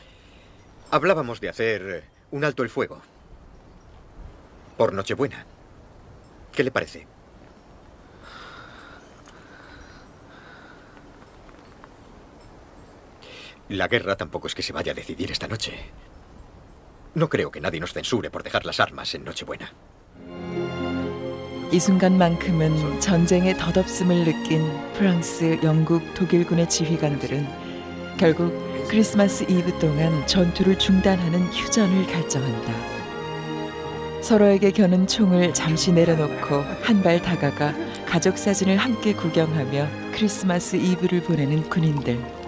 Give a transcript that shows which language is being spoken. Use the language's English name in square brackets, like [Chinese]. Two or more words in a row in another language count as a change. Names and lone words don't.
[Spanish] Hablábamos de hacer un alto el fuego por Nochebuena. ¿Qué le parece? La guerra tampoco es que se vaya a decidir esta noche. No creo que nadie nos censure por dejar las armas en Nochebuena. [Korean] 이 순간만큼은 전쟁의 덧없음을 느낀 프랑스, 영국, 독일군의 지휘관들은 결국 크리스마스 이브 동안 전투를 중단하는 휴전을 결정한다. 서로에게 겨눈 총을 잠시 내려놓고 한 발 다가가 가족 사진을 함께 구경하며 크리스마스 이브를 보내는 군인들.